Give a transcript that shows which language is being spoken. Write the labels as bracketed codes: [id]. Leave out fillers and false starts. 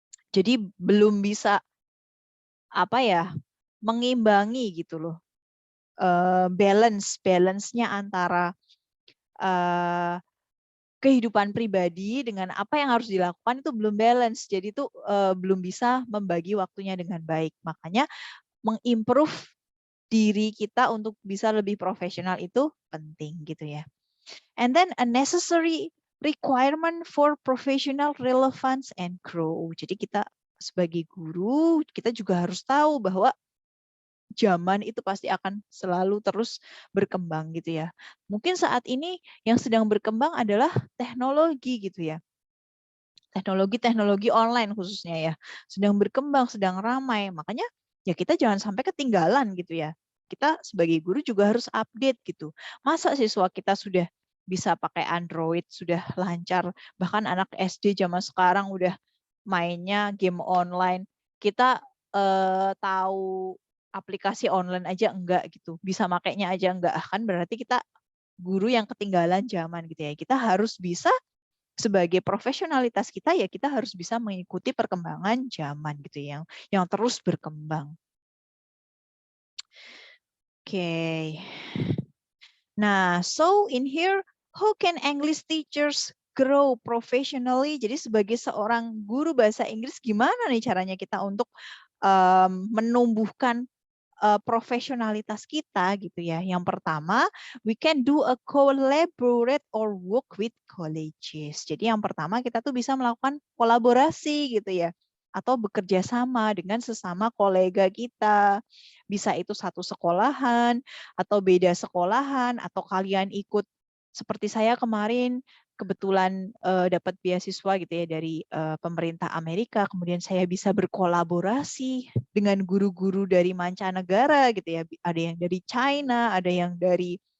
[id] Jadi belum bisa mengimbangi gitu loh, balance-nya antara kehidupan pribadi dengan apa yang harus dilakukan itu belum balance. Jadi itu belum bisa membagi waktunya dengan baik. Makanya mengimprove diri kita untuk bisa lebih profesional itu penting gitu ya. [en] And then a necessary requirement for professional relevance and grow. [id] Jadi kita sebagai guru, kita juga harus tahu bahwa zaman itu pasti akan selalu terus berkembang gitu ya. Mungkin saat ini yang sedang berkembang adalah teknologi gitu ya. teknologi-teknologi online khususnya ya, sedang berkembang, sedang ramai. Makanya ya kita jangan sampai ketinggalan gitu ya. Kita sebagai guru juga harus update gitu. Masa siswa kita sudah bisa pakai Android, sudah lancar, bahkan anak SD zaman sekarang udah mainnya game online. Kita tahu aplikasi online aja enggak gitu, bisa makainya aja enggak, kan berarti kita guru yang ketinggalan zaman gitu ya. Kita harus bisa sebagai profesionalitas kita ya, kita harus bisa mengikuti perkembangan zaman gitu ya, yang terus berkembang. Oke. [en] Nah, so in here, how can English teachers grow professionally? [id] Jadi sebagai seorang guru bahasa Inggris, gimana nih caranya kita untuk menumbuhkan profesionalitas kita gitu ya. Yang pertama, [en] we can do a collaborate or work with colleges. [id] Jadi yang pertama kita tuh bisa melakukan kolaborasi gitu ya, atau bekerja sama dengan sesama kolega kita. Bisa itu satu sekolahan atau beda sekolahan, atau kalian ikut seperti saya kemarin kebetulan dapat beasiswa gitu ya dari pemerintah Amerika, kemudian saya bisa berkolaborasi dengan guru-guru dari mancanegara gitu ya, ada yang dari China, ada yang dari